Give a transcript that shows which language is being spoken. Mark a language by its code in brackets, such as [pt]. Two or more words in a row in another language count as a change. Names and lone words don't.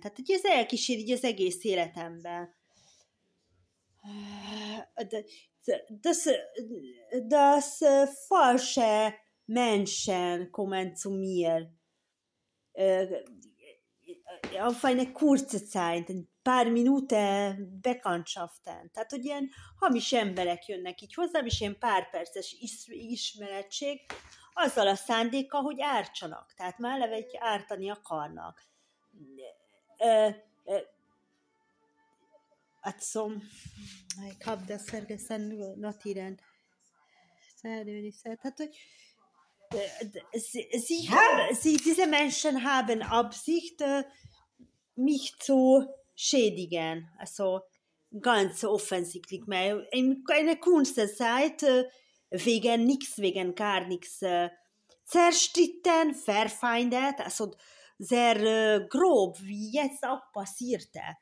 [hu] Tehát, hogy ez elkísér így az egész életemben. [de] Das falsche Menschen kommen zu mir. Auf eine kurze Zeit, ein paar Minuten Bekanntschaften. [hu] Tehát, hogy ilyen hamis emberek jönnek így hozzám, és ilyen pár perces ismeretség, azzal a szándékkal, hogy ártsanak. Tehát már eleve egy ártani akarnak. [de] Also, ich habe das vergessen, notieren. [hu] Tehát, hogy [de] diese Menschen haben Absicht, mich zu schädigen. Also ganz offensichtlich. Eine kurze Zeit wegen gar nichts zerstritten, verfeindet, also sehr grob, wie jetzt auch passierte.